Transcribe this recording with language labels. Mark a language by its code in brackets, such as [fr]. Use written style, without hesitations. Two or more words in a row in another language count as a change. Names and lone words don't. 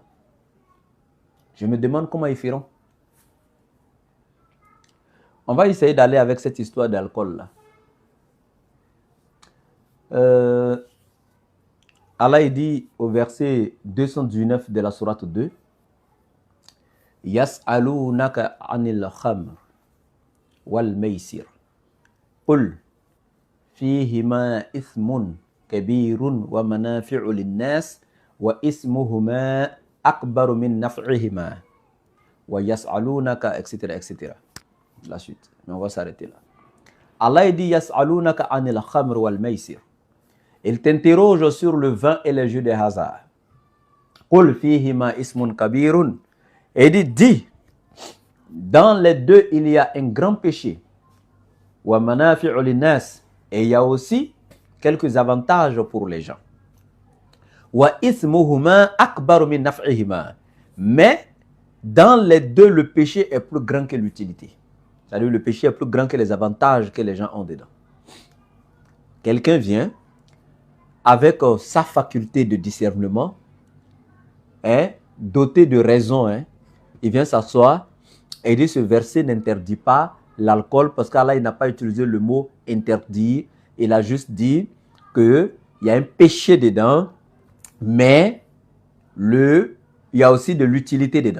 [fr] Je me demande comment ils feront. On va essayer d'aller avec cette histoire d'alcool là. Allah il dit au verset 219 de la sourate 2, [ar] يسألونك عن الخمر والميسر. قل فيهما إثم كبير ومنافع للناس وإثمهما أكبر من نفعهما ويسألونك etc. [fr] etc. La suite. Mais on va s'arrêter là. Allah il dit [ar] يسألونك عن الخمر والميسر. [fr] Il t'interroge sur le vin et les jeux de hasard. [ar] قل فيهما إثم كبير. [fr] Et il dit, dans les deux, il y a un grand péché. [ar] ومنافع للناس. [fr] Et il y a aussi quelques avantages pour les gens. [ar] وإثمهما أكبر من نفعهما. [fr] Mais dans les deux, le péché est plus grand que l'utilité. C'est-à-dire le péché est plus grand que les avantages que les gens ont dedans. Quelqu'un vient avec sa faculté de discernement, doté de raison, il vient s'asseoir et dit ce verset n'interdit pas l'alcool parce qu'Allah il n'a pas utilisé le mot interdit, il a juste dit qu'il y a un péché dedans, mais il y a aussi de l'utilité dedans.